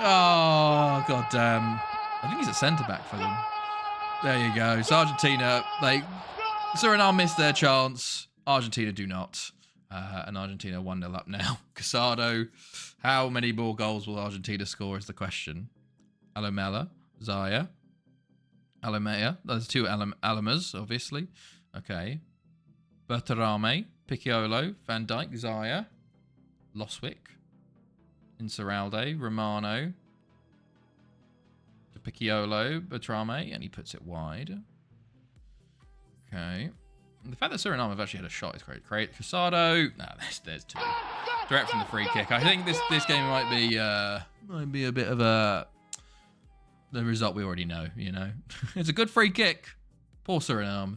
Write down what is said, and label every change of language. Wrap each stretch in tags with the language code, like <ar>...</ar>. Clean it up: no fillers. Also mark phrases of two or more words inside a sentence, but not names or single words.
<en>Oh, god damn. I think he's a centre-back for them. There you go. So Argentina, Suriname missed their chance. Argentina do not. And Argentina 1-0 up now. Casado. How many more goals will Argentina score is the question. Alomela. Zaya. Alomea. There's two Alamas, obviously. Okay. Bertarame. Picciolo. Van Dijk. Zaya. Loswick. Insuralde. Romano. To Picciolo. Bertrame. And he puts it wide. Okay. The fact that Suriname have actually had a shot is great. Casado. Nah, there's two. Direct from the free kick. I think this game might be a bit of the result we already know, you know. It's a good free kick. Poor Suriname.</en>